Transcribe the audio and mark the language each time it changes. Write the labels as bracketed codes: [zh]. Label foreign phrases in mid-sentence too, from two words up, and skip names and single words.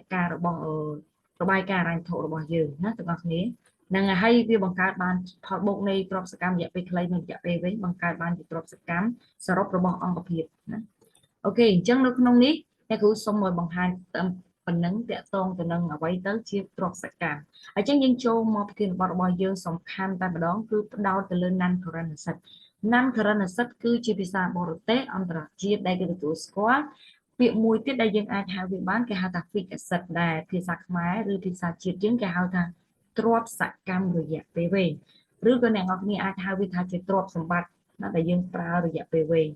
[km] ការរបស់របាយការណ៍ហិរញ្ញវត្ថុរបស់យើងណាទាំងអស់គ្នានឹងហើយវាបង្កើតបានផលបូកនៃទ្រព្យសកម្មរយៈពេលខ្លីនិងរយៈពេលវែងបង្កើតបានជាទ្រព្យសកម្មសរុបរបស់អង្គ ភាពណាអូខេអញ្ចឹងនៅក្នុងនេះអ្នកគ្រូសូមឲ្យបង្ហាញប៉ុណ្ណឹងតាក់ទងទៅនឹងអ្វីទៅជាទ្រព្យសកម្មអញ្ចឹងយើងចូលមកប្រធានបទរបស់យើងសំខាន់តែម្ដងគឺផ្ដោតទៅលើ [en] non current asset non current asset [km] គឺជាភាសាបរទេសអន្តរជាតិដែលគេទទួលស្គាល់ពាក្យមួយទៀតដែលយើងអាចហៅវាបានគេហៅថា [en] fixed asset [km] ដែលភាសាខ្មែរឬភាសាជាតិយើងគេហៅថាទ្រព្យសកម្មរយៈពេលវែងឬក៏អ្នកនរគ្នាអាចហៅវាថាជាទ្រព្យសម្បត្តិណាដែលយើងប្រើរយៈពេលវែង